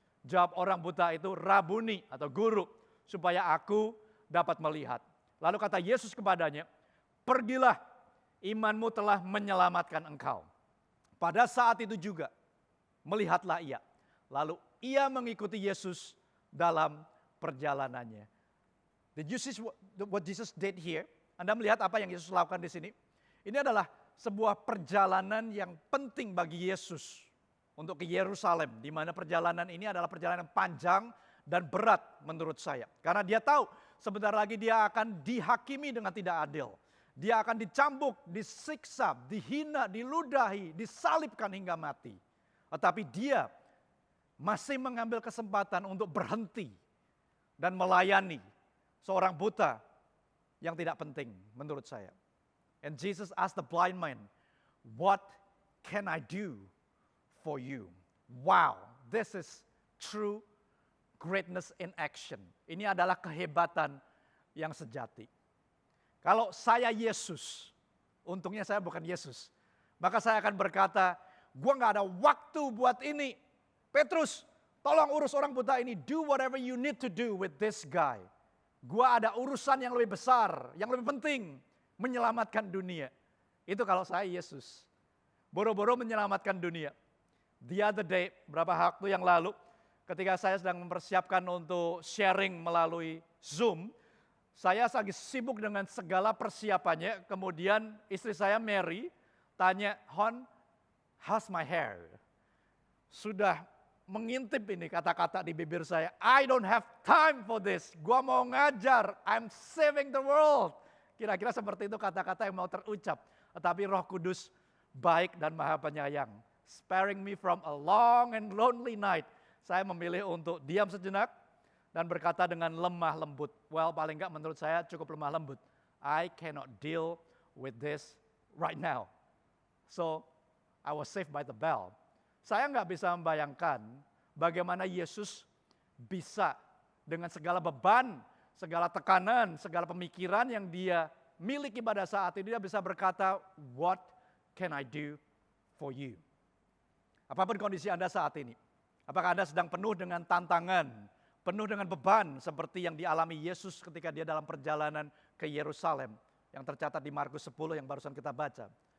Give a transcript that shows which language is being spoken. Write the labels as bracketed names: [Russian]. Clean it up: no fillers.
[Indonesian] Jawab orang buta itu, Rabuni atau guru, supaya aku dapat melihat. Lalu kata Yesus kepadanya, pergilah, imanmu telah menyelamatkan engkau. Pada saat itu juga, melihatlah ia. Lalu ia mengikuti Yesus dalam perjalanannya. [English] Did you see what Jesus did here? [Indonesian] Anda melihat apa yang Yesus lakukan di sini? Ini adalah sebuah perjalanan yang penting bagi Yesus untuk ke Yerusalem, di mana perjalanan ini adalah perjalanan panjang dan berat menurut saya. Karena dia tahu sebentar lagi dia akan dihakimi dengan tidak adil. Dia akan dicambuk, disiksa, dihina, diludahi, disalibkan hingga mati. Tetapi dia masih mengambil kesempatan untuk berhenti dan melayani seorang buta yang tidak penting menurut saya. [English] And Jesus asked the blind man, what can I do for you? Wow, this is true greatness in action. [Indonesian] Ini adalah kehebatan yang sejati. Kalau saya Yesus, untungnya saya bukan Yesus, maka saya akan berkata, gua gak ada waktu buat ini. Petrus, tolong urus orang buta ini. [English] Do whatever you need to do with this guy. [Indonesian] Gua ada urusan yang lebih besar, yang lebih penting, menyelamatkan dunia. Itu kalau saya Yesus. Boro-boro menyelamatkan dunia. [English] The other day, [Indonesian] beberapa waktu yang lalu, ketika saya sedang mempersiapkan untuk sharing melalui Zoom, saya lagi sibuk dengan segala persiapannya. Kemudian istri saya Mary tanya, [English] Hon, how's my hair? [Indonesian] Sudah mengintip ini kata-kata di bibir saya. [English] I don't have time for this. [Indonesian] Gua mau ngajar. [English] I'm saving the world. [Indonesian] Kira-kira seperti itu kata-kata yang mau terucap. Tetapi Roh Kudus baik dan maha penyayang. [English] Sparing me from a long and lonely night. [Indonesian] Saya memilih untuk diam sejenak dan berkata dengan lemah lembut. Well, paling enggak menurut saya cukup lemah lembut. [English] I cannot deal with this right now. So, I was saved by the bell. [Indonesian] Saya enggak bisa membayangkan bagaimana Yesus bisa dengan segala beban, segala tekanan, segala pemikiran yang dia miliki pada saat itu, dia bisa berkata, [English] what can I do for you? [Indonesian] Apapun kondisi Anda saat ini, apakah Anda sedang penuh dengan tantangan, penuh dengan beban seperti yang dialami Yesus ketika dia dalam perjalanan ke Yerusalem yang tercatat di Markus 10 yang barusan kita baca.